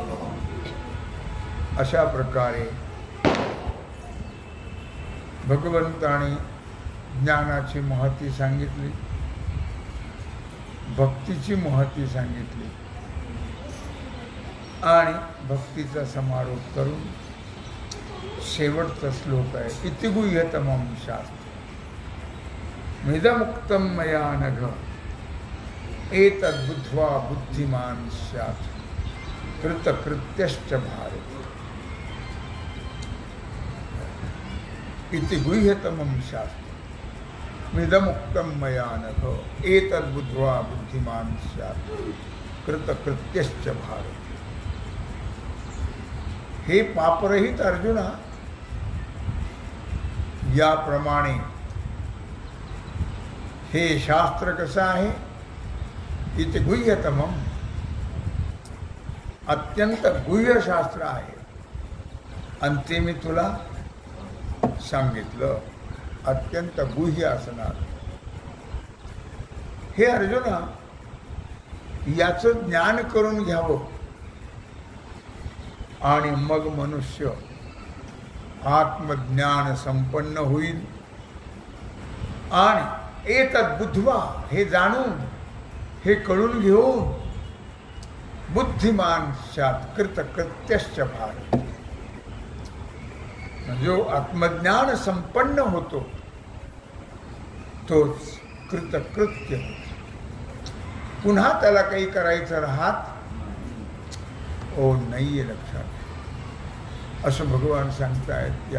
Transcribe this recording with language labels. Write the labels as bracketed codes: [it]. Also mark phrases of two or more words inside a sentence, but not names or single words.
[mr] अशा प्रकारे भगवंताने ज्ञानाची महती सांगितली, भक्तीची महती सांगितली आणि भक्तीचा समारोप करून शेवटचा श्लोक आहे. [sa] इति गुह्यतमं शास्त्रम् मिदमुक्तं मया नघ एतद्बुद्ध्वा बुद्धिमान् स्यात्. कृतकृत्यश्च भारत इति गुह्यतमं शास्त्रम् मिदमुक्तं मया नघ एतद्बुद्ध्वा बुद्धिमान् स्यात् कृतकृत्यश्च भारत। [mr] हे पापरहित अर्जुना, याप्रमाणे हे शास्त्र कसं आहे, इथे गुह्यतमं, अत्यंत गुह्य शास्त्र आहे, आणि ते मी तुला सांगितलं, अत्यंत गुह्य असणार। हे अर्जुना, याचं ज्ञान करून घ्यावं आणि मग मनुष्य आत्मज्ञान संपन्न होईल [sa] आणि एतत् बुद्ध्वा, [mr] हे जाणून, हे कळून घेऊन, [sa] बुद्धिमान स्यात् कृतकृत्यश्च भारत, [mr] जो आत्मज्ञान संपन्न होतो तोच कृतकृत्य होतो। पुन्हा त्याला काही करायचं राहत ओ नाहीये लक्षात, असं भगवान सांगतायत।